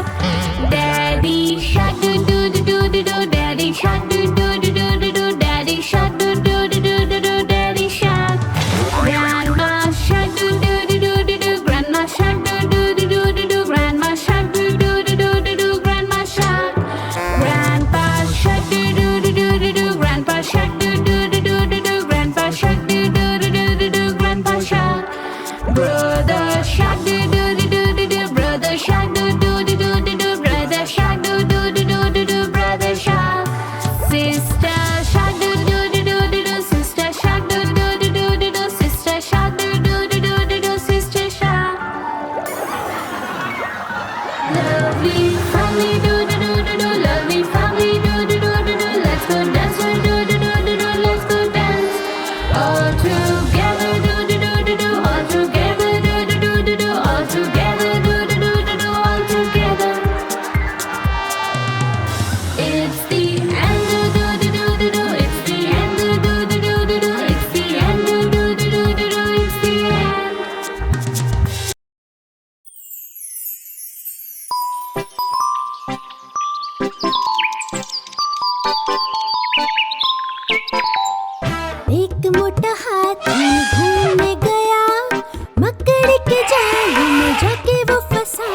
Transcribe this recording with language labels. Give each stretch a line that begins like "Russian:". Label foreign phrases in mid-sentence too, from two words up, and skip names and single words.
English: Daddy shark do do do do do do, daddy shark do do do do do do, daddy shark do do do do do do, daddy shark. Grandma shark do do do do do do, grandma shark do do do do do do, grandma shark do do do do do do, grandma shark. Grandpa shark do do do do do do, grandpa shark do do do do do do, grandpa shark do do do do do do, grandpa shark. Brother shark do do do do do do, brother shark do do do do do do, brother shark do do do do do do, brother shark. Sister shark do do do do do do, sister shark do do do do do do, sister shark do do do do do do, sister shark. Lovely family do do do do do, lovely family do do do do do, let's go dance do do do do do do, let's go dance. All together do do do do do, all together do do do do do, all together do do do do do, all together. It's the end do do do do do do, it's the end do do do do do do, it's the end do do do do do do, it's the end.
Hindi: एक मोटा हाथी घूमने गया, मकड़ी के जाल में जाके वो फंसा।